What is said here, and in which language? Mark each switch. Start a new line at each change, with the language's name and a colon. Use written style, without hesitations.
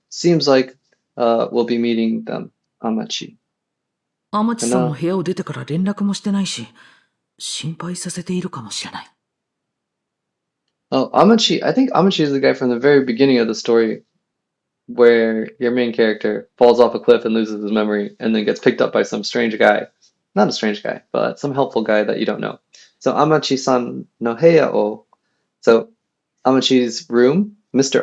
English: Seems like we'll be meeting them. Amachi.
Japanese: 天地さんの Kana. 部屋を出てから連絡もしてないし、心配させているかもしれない。
English: Oh, Amachi. I think Amachi is the guy from the very beginning of the story where your main character falls off a cliff and loses his memory and then gets picked up by some strange guy. Not a strange guy, but some helpful guy that you don't know.
Japanese: So Amachi-san no heya o.
English: So Amachi's room, Mr.